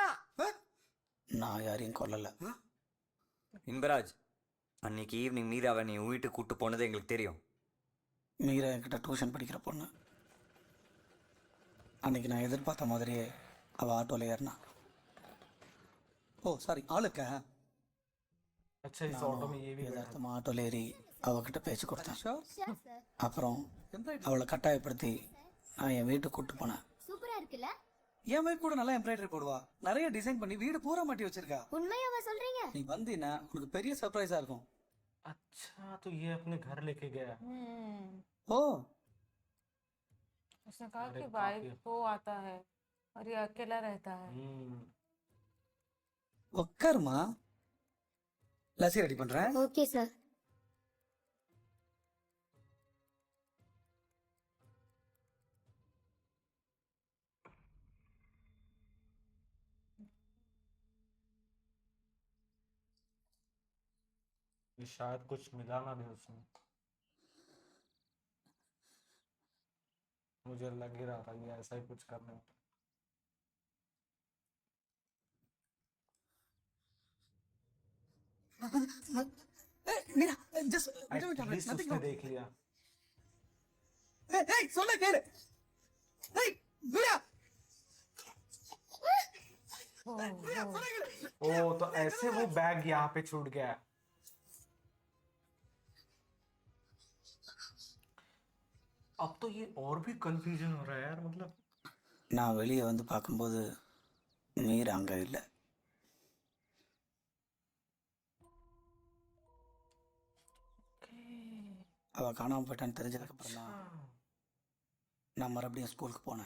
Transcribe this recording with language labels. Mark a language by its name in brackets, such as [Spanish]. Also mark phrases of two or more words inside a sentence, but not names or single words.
[Tamil] நான் யாரையும் கொல்லலை. இன்பராஜ், அன்னைக்கு ஈவினிங் மீராவை நீ உன் வீட்டுக்கு கூட்டு போனது எங்களுக்கு தெரியும். மீரா என்கிட்ட டியூஷன் படிக்கிற பொண்ணு. அன்னைக்கு நான் எதிர்பார்த்த மாதிரியே அவள் ஆட்டோவில் ஏறினா. ஓ சாரி, ஆளுக்க [Hindi] अच्छा इस ऑटो में ये भी बैठा [Tamil] யதார்த்தமாக ஆட்டோவில் ஏறி அவகிட்ட பேச்சு கொடுத்தேன். [English] sure sir. [Tamil] அப்புறம் அவளை கட்டாயப்படுத்தி நான் என் வீட்டுக்கு கூப்பிட்டு போனேன். சூப்பரா இருக்குல்ல? என் வைஃப் கூட நல்லா எம்ப்ராய்டரி போடுவா, நிறைய டிசைன் பண்ணி வீடு பூரா மாட்டி வச்சிருக்கா. உண்மையாவா சொல்றீங்க? நீ வந்தீன்னா உனக்கு பெரிய சர்ப்ரைஸா இருக்கும். [Hindi] अच्छा तो ये अपने घर लेके गया। ஓ उसने कहा अरे कि काफी। वाइफ को आता है और ये अकेला रहता है। [Tamil] உட்காருமா, லஸ்ஸி ரெடி பண்றேன். [English] okay sir. [Hindi] ये शायद कुछ मिला ना भी उसमें, मुझे लग ही रहा था ये ऐसा ही कुछ करने वाला। [Tamil] மீரா ஜஸ்ட் [Hindi] एटलीस्ट उसने देख लिया। [Tamil] ஏய் சொல்ல கேளு. ஏய் மீரா [Hindi] ओ तो ऐसे वो बैग यहाँ पे छूट गया। अब तो ये और भी कंफ्यूजन हो रहा है यार, मतलब [Tamil] நான் வெளியே வந்து பார்க்கும்போது மீரா அங்கே இல்லை. அவள் காணாமல் போயிட்டான்னு தெரிஞ்சதுக்கப்புறம் தான் நான் மறுபடியும் ஸ்கூலுக்கு போனேன்.